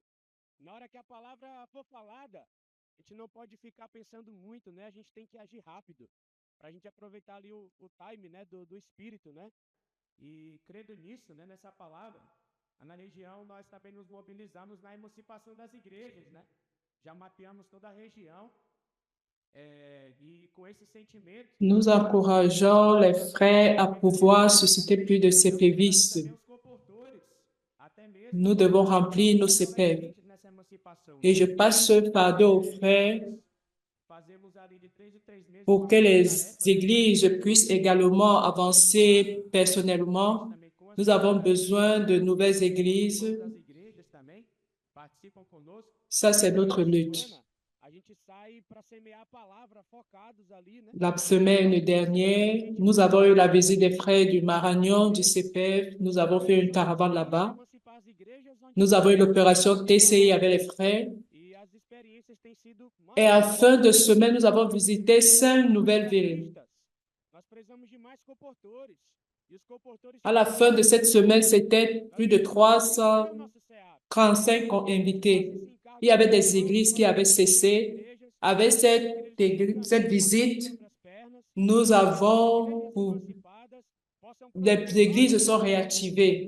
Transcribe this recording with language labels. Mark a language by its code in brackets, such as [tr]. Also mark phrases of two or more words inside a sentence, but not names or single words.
[pt] Na hora que a palavra for falada, a gente não pode ficar pensando muito, né? A gente tem que agir rápido, para a gente aproveitar ali o time, né, do Espírito, né? E crendo nisso, né, nessa palavra, na região nós também nos mobilizamos na emancipação das igrejas, né? Já mapeamos toda a região. [fr] Nous encourageons les frères à pouvoir susciter plus de CPVistes. Nous devons remplir nos CPV. Et je passe ce fardeau aux frères pour que les églises puissent également avancer personnellement Nous avons besoin de nouvelles églises. [pt] Todas as igrejas também participam conosco. [fr] Ça, c'est notre [pt] Toda [fr] lutte. [pt] semana, a gente sai para semear a palavra focados ali, né? [fr] La semaine dernière, nous avons eu la visite des frères du Maragnon, du CPF. Nous avons fait une caravane là-bas. [pt] Emancipar as igrejas onde [fr] Nous avons eu l'opération TCI avec les frères. [pt] e as experiências têm sido [fr] Et à la fin de semaine, nous avons visité 5 nouvelles villes. [pt] Nós precisamos de mais comportores. E os comportores [fr] À la fin de cette semaine, c'était plus de 335 invités. Il y avait des églises qui avaient cessé. Avec cette visite, nous avons, les églises sont réactivées.